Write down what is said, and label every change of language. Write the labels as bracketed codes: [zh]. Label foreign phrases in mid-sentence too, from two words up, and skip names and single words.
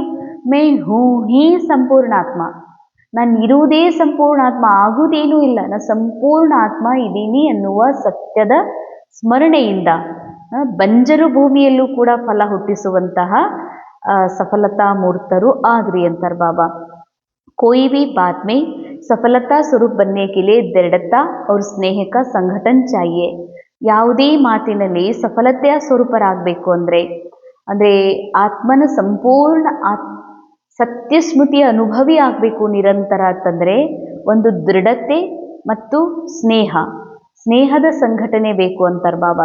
[hi] मैं हूँ ही संपूर्ण आत्मा, [kn] ನಾನು ಇರುವುದೇ ಸಂಪೂರ್ಣ ಆತ್ಮ, ಆಗುವುದೇನೂ ಇಲ್ಲ, ನಾನು ಸಂಪೂರ್ಣ ಆತ್ಮ ಇದ್ದೀನಿ ಅನ್ನುವ ಸತ್ಯದ ಸ್ಮರಣೆಯಿಂದ ಬಂಜರು ಭೂಮಿಯಲ್ಲೂ ಕೂಡ ಫಲ ಹುಟ್ಟಿಸುವಂತಹ ಸಫಲತಾ ಮೂರ್ತರು ಆಗ್ರಿ ಅಂತಾರೆ ಬಾಬಾ. [hi] कोई भी बात में सफलता स्वरूप बनने के लिए दृढ़ता और स्नेह का संगठन चाहिए. [kn] ಯಾವುದೇ ಮಾತಿನಲ್ಲಿ ಸಫಲತೆಯ ಸ್ವರೂಪರಾಗಬೇಕು ಅಂದರೆ ಆತ್ಮನ ಸಂಪೂರ್ಣ ಸತ್ಯಸ್ಮೃತಿಯ ಅನುಭವಿ ಆಗಬೇಕು ನಿರಂತರ ಅಂತಂದರೆ ಒಂದು ದೃಢತೆ ಮತ್ತು ಸ್ನೇಹದ ಸಂಘಟನೆ ಬೇಕು ಅಂತಾರೆ ಬಾಬಾ.